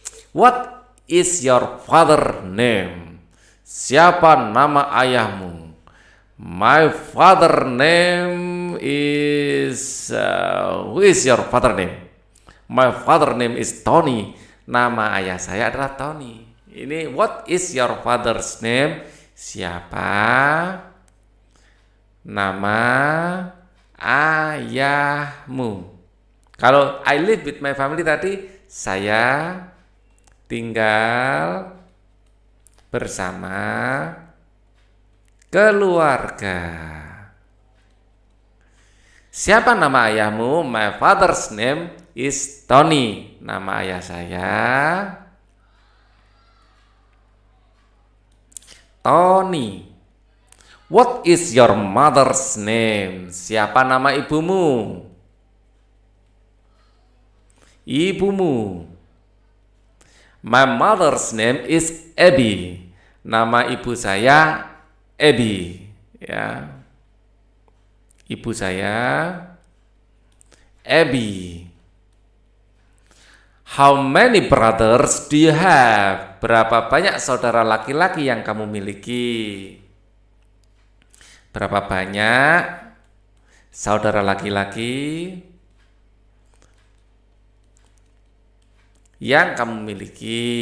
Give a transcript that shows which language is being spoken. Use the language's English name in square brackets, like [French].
[English] What is your father name? [Indonesian] Siapa nama ayahmu? [English] My father name is who is your father name? My father name is Tony. [Indonesian] Nama ayah saya adalah Tony. [English] Ini what is your father's name? [Indonesian] Siapa nama ayahmu? Kalau [English] I live with my family [Indonesian] tadi, saya tinggal bersama keluarga. Siapa nama ayahmu? [English] My father's name is Tony. [Indonesian] Nama ayah saya Tony. [English] What is your mother's name? [Indonesian] Siapa nama ibumu? [English] Ibumu. My mother's name is Abby. [Indonesian] Nama ibu saya Abby, ya. Ibu saya Abby. [English] How many brothers do you have? [Indonesian] Berapa banyak saudara laki-laki yang kamu miliki? Berapa banyak saudara laki-laki yang kamu miliki?